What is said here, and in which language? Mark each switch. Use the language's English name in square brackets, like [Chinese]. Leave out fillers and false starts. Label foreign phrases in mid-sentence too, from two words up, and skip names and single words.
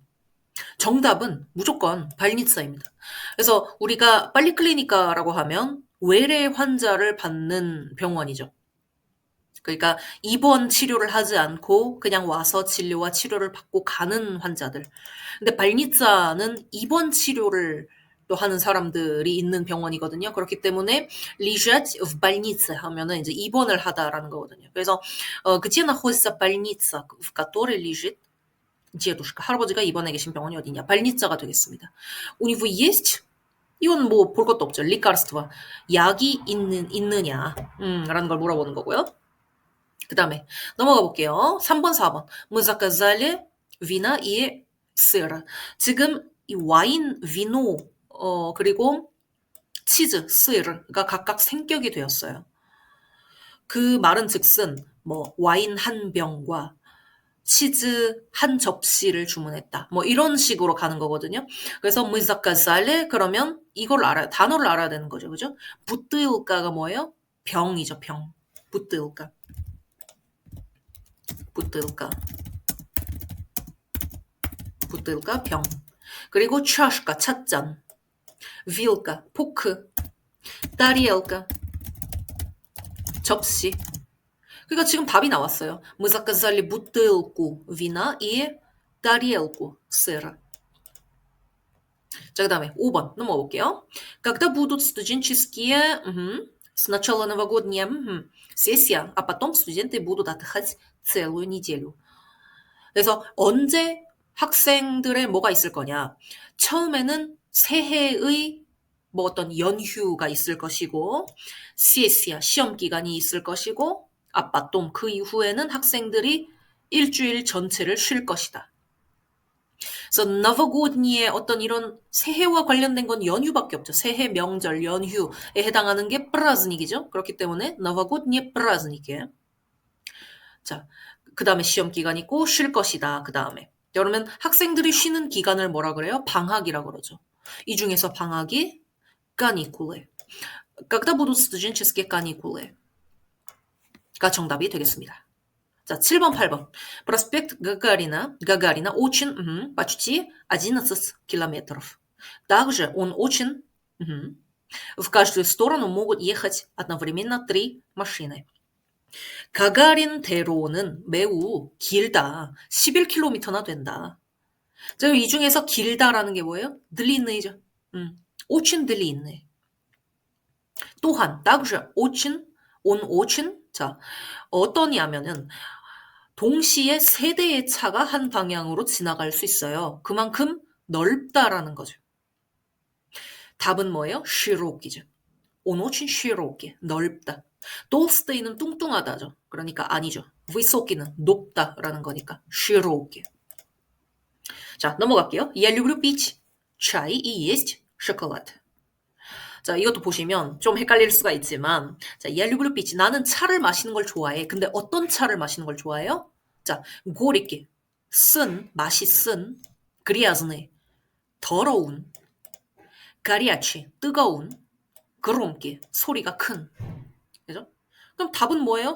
[Korean] 정답은 무조건 발리자입니다. 그래서 우리가 빨리 클리니카라고 하면 외래 환자를 받는 병원이죠. 그러니까 입원 치료를 하지 않고 그냥 와서 진료와 치료를 받고 가는 환자들. 근데 발니자는 입원 치료를 또 하는 사람들이 있는 병원이거든요. 그렇기 때문에 [Russian] лежать в больнице [Korean] 하면은 이제 입원을 하다라는 거거든요. [Russian] 그래서 где находится больница, в которой лежит дедушка. [Korean] 할아버지가 입원해 계신 병원이 어디냐? 발니자가 되겠습니다. [Russian] У него есть [Korean] 이건 뭐 볼 것도 없죠. лекарство. 약이 있느냐? 라는 걸 물어보는 거고요. 그 다음에 넘어가 볼게요. 3번, 4번. [Russian] Мы заказали вина и сыр. [Korean] 지금 이 와인, 비노, 그리고 치즈, 스가 각각 생격이 되었어요. 그 말은 즉슨 뭐 와인 한 병과 치즈 한 접시를 주문했다. 뭐 이런 식으로 가는 거거든요. 그래서 [Russian] мы заказали [Korean] 그러면 이걸 알아야 단어를 알아야 되는 거죠. 그죠? 부뜨일까가 뭐예요? 병이죠, 병. 부뜨일까. 부뜨일까. 부뜰까 병. 그리고 чашка 찻잔, вилка 포크, тарелка 접시. 그러니까 지금 답이 나왔어요. [Russian] Мы заказали бутылку вина и тарелку сыра. [Korean] 자, 그다음에 5번 넘어가 볼게요. [Russian] Когда будут студенческие сначала новогодняя сессия, а потом студенты будут отдыхать целую неделю. [Korean] 그래서 언제 학생들의 뭐가 있을 거냐. 처음에는 새해의 뭐 어떤 연휴가 있을 것이고, 시에시아 시험 기간이 있을 것이고, 아빠똥 그 이후에는 학생들이 일주일 전체를 쉴 것이다. 그래서 너버고드니의 어떤 이런 새해와 관련된 건 연휴밖에 없죠. 새해, 명절, 연휴에 해당하는 게 праздник이죠. 그렇기 때문에 너버고드니 праздник이에요. 자, 그 다음에 시험 기간 있고 쉴 것이다. 그 다음에 그러면 학생들이 쉬는 기간을 뭐라 그래요? 방학이라고 그러죠. 이 중에서 방학이 каникулы. [Russian] Когда будут студенческие каникулы? [Korean] 가 정답이 되겠습니다. 자, 7번, 8번. [Russian] проспект Гагарина очень, почти 11 километров. Также он очень, в каждую сторону могут ехать одновременно 3 машины. [Korean] 가가린 대로는 매우 길다. 11km나 된다. 자, 이 중에서 길다라는 게 뭐예요? [Russian] длинны이죠. очень длинный. 또한 также очень, он очень. [Korean] 자, 어떠냐면은 동시에 세 대의 차가 한 방향으로 지나갈 수 있어요. 그만큼 넓다라는 거죠. 답은 뭐예요? [Russian] широк이죠. он очень широкий. [Korean] 넓다. толсты이는 뚱뚱하다죠. 그러니까 아니죠. высок이는 높다라는 거니까 широкий. 자, 넘어갈게요. [Russian] Я люблю пить чай и есть шоколад. [Korean] 자, 이것도 보시면 좀 헷갈릴 수가 있지만, 자, [Russian] я люблю пить. [Korean] 나는 차를 마시는 걸 좋아해. 근데 어떤 차를 마시는 걸 좋아해요? 자, горький, 맛이 쓴, грязный, 더러운, горячий, 뜨거운, громкий, 소리가 큰. 그죠? 그럼 답은 뭐예요?